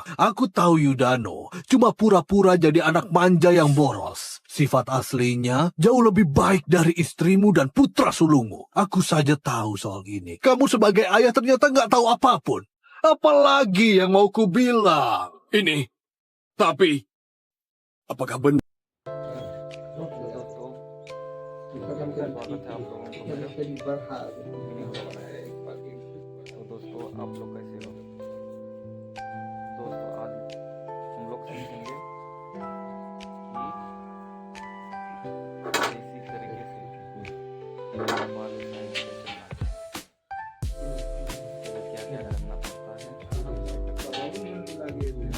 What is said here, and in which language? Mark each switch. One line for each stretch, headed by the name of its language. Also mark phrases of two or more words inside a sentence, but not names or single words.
Indonesian: Aku tahu Yudano cuma pura-pura jadi anak manja yang boros. Sifat aslinya jauh lebih baik dari istrimu dan putra sulungmu. Aku saja tahu soal ini. Kamu sebagai ayah ternyata nggak tahu apapun. Apalagi yang mau ku bilang? Ini, tapi apakah benar?
Hindi: दोस्तों आप लोग कैसे हो दोस्तों आज हम लोग सीखेंगे कि इसी तरीके से बाल डिजाइन कैसे बनाएं क्या क्या करना पड़ता है